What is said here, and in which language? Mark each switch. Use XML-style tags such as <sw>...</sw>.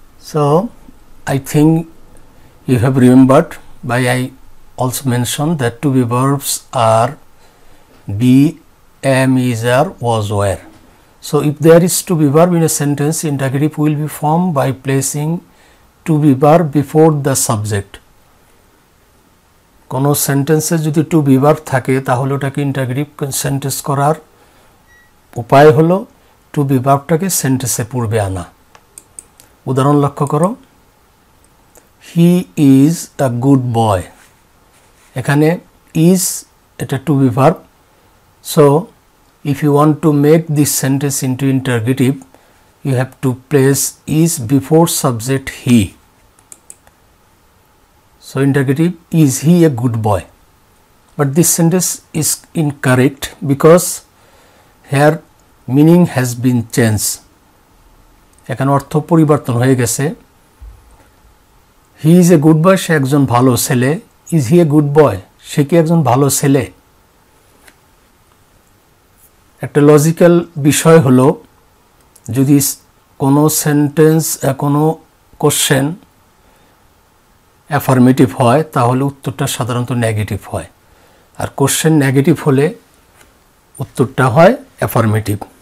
<en>So I think you have remembered, by I also mentioned that to be verbs are be, am, is, are, was, were. So if there is to be verb in a sentence, interrogative will be formed by placing to be verb before the subject.</en> <bn>কোনো সেন্টেন্সে যদি two be verb থাকে তাহলে ওটাকে interrogative sentence করার উপায় হলো two B ভার্বটাকে সেন্টেন্সের পূর্বে আনা। উদাহরণ লক্ষ্য করো,</bn> <en>He is a good boy.</en> <bn>এখানে ইজ এটা two be verb,</bn> <en>so if you want to make this sentence into interrogative, you have to place is before subject he. So interrogative, is he a good boy? But this sentence is incorrect because here meaning has been changed.</en> <bn>এখানে অর্থ পরিবর্তন হয়ে গেছে।</bn> <en>he is a good boy,</en> <bn>সে একজন ভালো ছেলে।</bn> <en>is he a good boy,</en> <bn>সে কি একজন ভালো ছেলে? একটা লজিক্যাল বিষয় হলো, যদি কোনো সেন্টেন্স কোনো কোশ্চেন অ্যাফার্মেটিভ হয় তাহলে উত্তরটা সাধারণত নেগেটিভ হয়, আর কোশ্চেন নেগেটিভ হলে উত্তরটা হয় অ্যাফার্মেটিভ।</bn>